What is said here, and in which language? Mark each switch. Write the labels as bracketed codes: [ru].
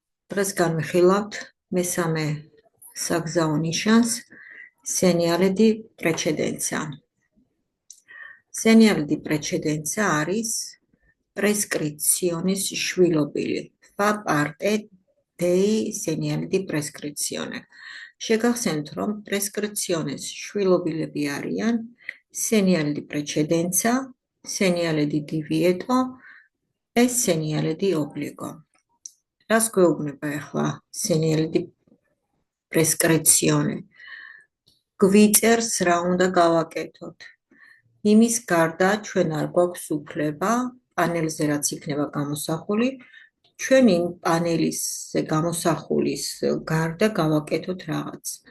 [ka] დღეს განვიხილავთ მესამე საგზაო ნიშანს [it] segnale di precedenza. [ka] Segnale di precedenza არის prescrizionis შვილობილი. [it] Fa parte dei segnali di prescrizione. [ka] შეგახსენთ, რომ prescrizionis შვილობილები არიან [it] segnale di precedenza, segnale di divieto e segnale di obbligo. [ka] რას გვეუბნება ახლა [it] segnale di prescrizione? [ka] გვიწერს რა უნდა გავაკეთოთ. იმის გარდა ჩვენ არ გვაქვს უფლება პანელზე რაც იქნება გამოსახული, ჩვენ იმ პანელისზე გამოსახულის გარდა გავაკეთოთ რაღაც.